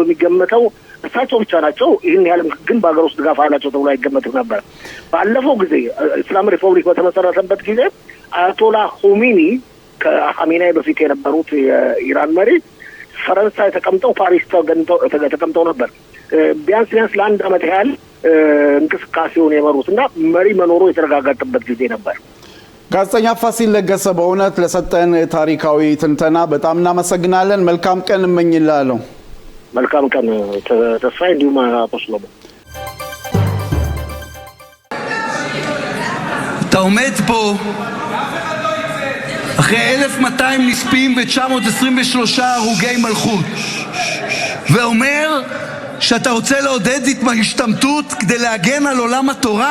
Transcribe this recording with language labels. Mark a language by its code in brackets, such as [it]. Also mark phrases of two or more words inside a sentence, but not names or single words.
[am] የሚገመተው እሳቸው ብቻ ናቸው። ይህን ያህል ግን በሀገር ውስጥ ድጋፍ አላቸው ተብሎ አይገመትም ነበር። ባለፈው ጊዜ እስላም ሪፐብሊክ በተመሰረተበት ጊዜ አያቶላ ሆሚኒ ከኻሜኔይ በፊት የነበሩት የኢራን መሪ ፈረንሳይ ተቀምጠው ፓሪስ ተቀምጠው ነበር። ቢያንስ ለአንድ ዓመት ያህል እንቅስቃሴውን የመሩት እና መሪ መኖሩ የተረጋገጠበት ጊዜ ነበር። ጋዜጠኛ ፋሲል ለገሰ በእውነት ለሰጠን ታሪካዊ ትንተና በጣም እናመሰግናለን። መልካም ቀን እመኝልሃለሁ። መልካም ቀን ተስፋዬ፣ እንዲሁም አፖስሎሞ። [he] אתה עומד פה אחרי 1200 נספים ו-923 הרוגי מלכות ואומר שאתה רוצה לעודד השתמטות כדי להגן על עולם התורה?